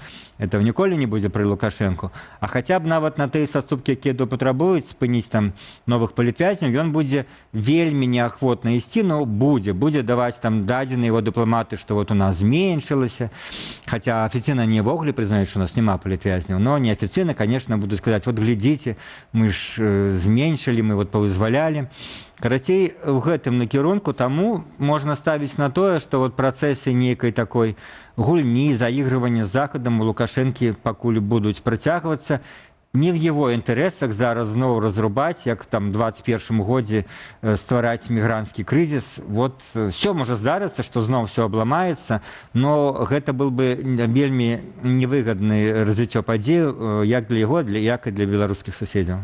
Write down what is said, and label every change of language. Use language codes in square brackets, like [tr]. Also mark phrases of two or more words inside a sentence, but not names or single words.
[be] Этого ніколі не будзе пры Лукашэнку. А хаця б нават на тыя саступкі, якія патрабуюць спыніць там новых палітвязняў, ён будзе вельмі неахвотна ісці, но будзе даваць там дадзеныя его дыпламаты, што вот у нас зменшылася. Хаця афіцыйна не ўвогуле прызнаюць, што у нас няма палітвязняў, [ru] но неофициально, конечно, будут сказать, вот глядите, мы ж зменшили, мы вот повызволяли. [be] Карацей, в гэтым накірунку таму можна ставіць на тое, што вот працэсы нейкай такой гульні, заігрывання з Захадам у Лукашэнкі пакуль будуць працягвацца. [ru] Не в его интересах [be] зараз зноў разрубаць, як там 21 годзе ствараць мігранцкі крызіс. Вот все можа здарыцца, што зноў все абламаецца, но гэта был бы вельмі невыгадны развіццё падзею як для яго, як і для беларускіх суседзяў.